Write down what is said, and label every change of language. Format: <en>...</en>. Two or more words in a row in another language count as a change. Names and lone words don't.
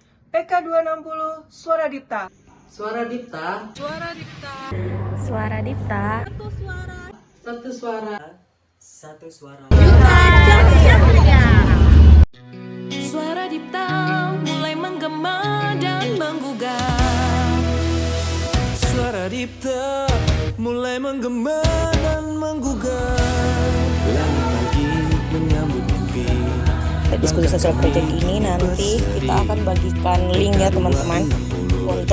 <id>PK260 Suara Dipta. Suara Dipta. Suara Dipta. Suara Dipta. Satu suara. Satu suara. Suara Dipta mulai menggema dan menggugah. Suara Dipta mulai menggema dan menggugah. Langit pagi menyambut mimpi. Diskusi</id> <en>sosial project</en> <id>ini nanti kita akan bagikan link ya teman-teman untuk</id>